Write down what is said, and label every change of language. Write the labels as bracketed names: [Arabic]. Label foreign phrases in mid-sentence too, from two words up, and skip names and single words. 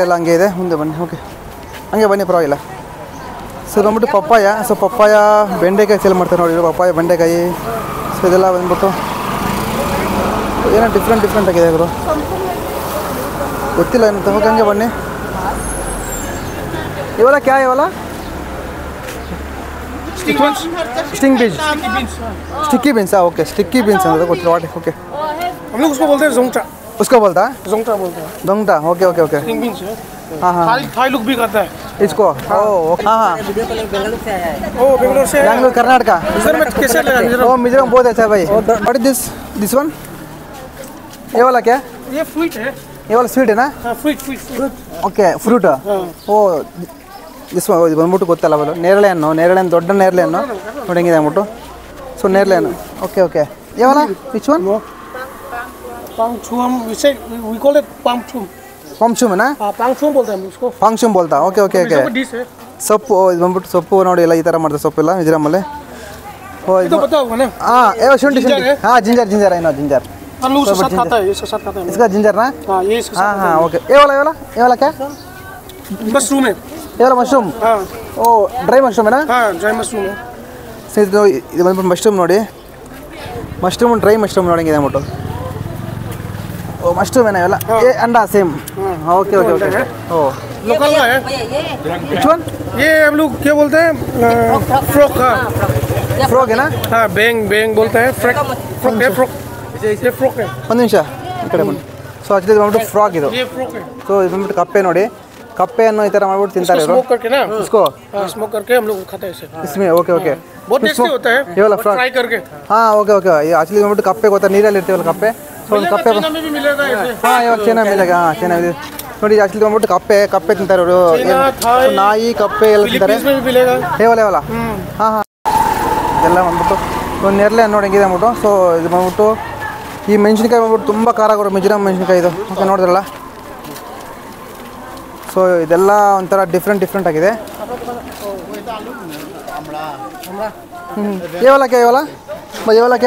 [Kannada] ಎಲ್ಲ ಹಂಗೆ ಇದೆ ಮುಂದೆ ಬನ್ನಿ ಓಕೆ ಹಂಗೆ ಬನ್ನಿ ಪರವಾಗಿಲ್ಲ ಸೊ ಬಂದ್ಬಿಟ್ಟು ಪಪ್ಪಾಯ ಬೆಂಡೆಕಾಯಿ ಸೇಲ್ ಮಾಡ್ತಾರೆ ನೋಡಿ ಪಪ್ಪಾಯ ಬೆಂಡೆಕಾಯಿ ಸೊ ಇದೆಲ್ಲ ಬಂದ್ಬಿಟ್ಟು ಏನೋ ಡಿಫ್ರೆಂಟ್ ಆಗಿದೆ ಅವರು ಗೊತ್ತಿಲ್ಲ ಏನು ತಗೋಕೆ ಹಂಗೆ ಬನ್ನಿ ಇವೆಲ್ಲ ಕ್ಯಾ ಇವೆಲ್ಲ [English] sticky beans okay sticky beans [Hindi] अंदर कुछ [English] what okay [Hindi] हम लोग उसको बोलते हैं जोंगटा उसको बोलता है जोंगटा बोलते हैं दोंगटा ओके स्टिंग बीन्स है हाँ थाई लुक भी करता है इसको हाँ बेंगलोर से बेंगलोर कर्नाटका इधर में कैसे लगा मिजोरम बहुत अच्छा है भाई [English] what is this one [Hindi] ये वाला क्या ये फ्रूट है ये वाला स्वीट है ना फ्रूट [English] okay fruit [Kannada] ओ ದಿಸ್ ಇದು ಬಂದ್ಬಿಟ್ಟು ಗೊತ್ತಲ್ಲ ಬಲ್ಲ ನೇರಳೆ ಹಣ್ಣು ದೊಡ್ಡ ನೇರಳೆ ಹಣ್ಣು ನೋಡಿ ಹೆಂಗಿದೆ ಅಂದ್ಬಿಟ್ಟು ಸೊ ನೇರಳೆ ಹಣ್ಣು ಓಕೆ ಯಾವಲ್ಲ [English] which one पांगचुम we call it पांगचुम [Kannada] ಪಾಂಗ್ಚುಮ್ ನಾ [Hindi] पांगचुम बोलते हैं उसको पांगचुम बोलता ओके डिश है [Kannada] ಸೊಪ್ಪು ಇದು ಬಂದ್ಬಿಟ್ಟು ಸೊಪ್ಪು ನೋಡಿ ಎಲ್ಲ ಈ ಥರ ಮಾಡ್ತಾರೆ ಸೊಪ್ಪೆಲ್ಲ ಮಿಜೋರಾಮಲ್ಲಿ [Hindi] तो पता होगा ना ಶುಂಠಿ हाँ जिंजर है ना जिंजर हम लोग उसके साथ खाता है इसके साथ खाता है इसका जिंजर ना ये इसके साथ हाँ ओके ये वाला क्या मशरूम है ये वाला मशरूम ओ [English] dry mushroom [Hindi] है ना हाँ [English] dry mushroom [Hindi] है [Kannada] ಇದು ಬಂದ್ಬಿಟ್ಟು ಮಶ್ರೂಮ್ ನೋಡಿ [English] mushroom dry mushroom [Kannada] ನೋಡಂಗಿದೆ ಅಂದ್ಬಿಟ್ಟು ಓ ಮಶ್ರೂಮ್ ಏನ ಇವೆಲ್ಲ ಏ ಅಂಡಾ [English] same okay okay okay [Kannada] ಓ [Hindi] लोकल का है [English] which one [Hindi] ये हम लोग क्या बोलते हैं फ्रॉक का [Kannada] ಫ್ರಾಗ್ ಏನಾ [Hindi] हाँ बैंग बैंग बोलते हैं फ्रॉक फ्रॉक है फ्रॉक ये फ्रॉक है [Kannada] ಒಂದು ನಿಮಿಷ ಈ ಕಡೆ ಬನ್ನಿ [English] so actually [Kannada] ಇದು ಬಂದ್ಬಿಟ್ಟು ಫ್ರಾಗ್ ಇದು [Hindi] ये फ्रॉक है [Kannada] ಸೊ ಇದು ಬಂದ್ಬಿಟ್ಟು ಕಪ್ಪೆ ನೋಡಿ ಕಪ್ಪೆಯನ್ನು ಈ ಥರ ಮಾಡ್ಬಿಟ್ಟು ತಿಂತಾರೆ ಇವರು [Hindi] स्मोक करके ना ಇಸ್ಕೋ स्मोक करके हम लोग खाते हैं इसे [English] ಇಸ್ಮೆ okay okay [Hindi] बहुत टेस्टी होता है ये वाला फ्रॉक फ्राई करके [Kannada] ಹಾಂ [English] okay okay actually [Kannada] ಬಂದ್ಬಿಟ್ಟು ಕಪ್ಪೆ ಗೊತ್ತಾ ನೀರಲ್ಲಿ ಇರ್ತೀವಲ್ಲ ಕಪ್ಪೆ ಸೊ ಒಂದು ಕಪ್ಪೆ [Hindi] चाइना में भी मिलेगा ऐसे [Kannada] ಹಾಂ ಇವಾಗ ಚೆನ್ನಾಗಿ ಮೇಲೆ ಹಾಂ ಚೆನ್ನಾಗಿದೆ ನೋಡಿ ಆಕ್ಚುಲಿ ಬಂದ್ಬಿಟ್ಟು ಕಪ್ಪೆ ತಿಂತಾರೆ ಅವರು [Hindi] चाइना थाई [Kannada] ನಾಯಿ ಕಪ್ಪೆ ಎಲ್ಲ ತಿಂತಾರೆ [Hindi] फिलीपींस में भी मिलेगा [Kannada] ಹೇವಲ್ಲ ಹಾಂ ಹಾಂ ಇದೆಲ್ಲ ಬಂದ್ಬಿಟ್ಟು ಒಂದು ನೆರಳೆ ನೋಡಿ ಹೆಂಗಿದೆ ಅಂದ್ಬಿಟ್ಟು ಸೊ ಇದು ಬಂದ್ಬಿಟ್ಟು ಈ ಮೆಣಸಿನ್ಕಾಯಿ ಬಂದ್ಬಿಟ್ಟು ತುಂಬ ಖಾರ ಆಗೋರು ಮಿಜೋರಾಂ ಮೆಣಸಿನ್ಕಾಯಿ ಇದು ಓಕೆ ನೋಡಿದ್ರಲ್ಲ ಸೊ ಇದೆಲ್ಲ ಒಂಥರ ಡಿಫ್ರೆಂಟ್ ಆಗಿದೆ ಏವಲಕ್ಕೆ ಏವಲಕ್ಕೆ